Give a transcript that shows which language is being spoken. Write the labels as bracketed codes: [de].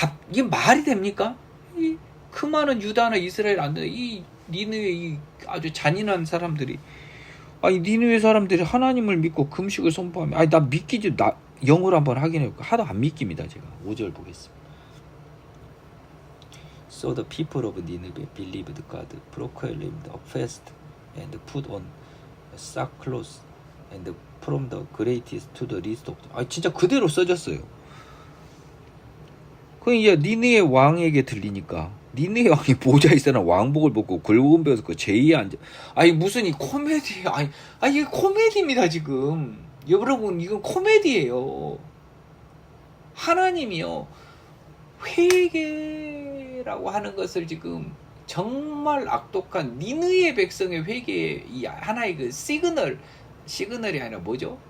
[ko] 이게 말이 됩니까? 그 많은 유다나 이스라엘 안 돼. 이 니느웨 이 아주 잔인한 사람들이 니느웨 사람들이 하나님을 믿고 금식을 선포하면 나 믿기지. 나 영어로 한번 확인해볼까? 하도 안 믿깁니다. 제가 5절 보겠습니다. [en] So the people of Nineveh believed God, proclaimed a fast, and put on sackcloth, and from the greatest to the least of them. [ko] 진짜 그대로 써졌어요. 그 이제 니느웨 왕에게 들리니까 니느웨 왕이 보좌에 있으나 왕복을 벗고 굵은 베옷을 입고 제의에 앉아. 무슨 이 코미디. 이게 코미디입니다. 지금 여러분 이건 코미디예요. 하나님이요 회개라고 하는 것을 지금 정말 악독한 니느웨 백성의 회개의 이 하나의 그 시그널이 아니라 뭐죠?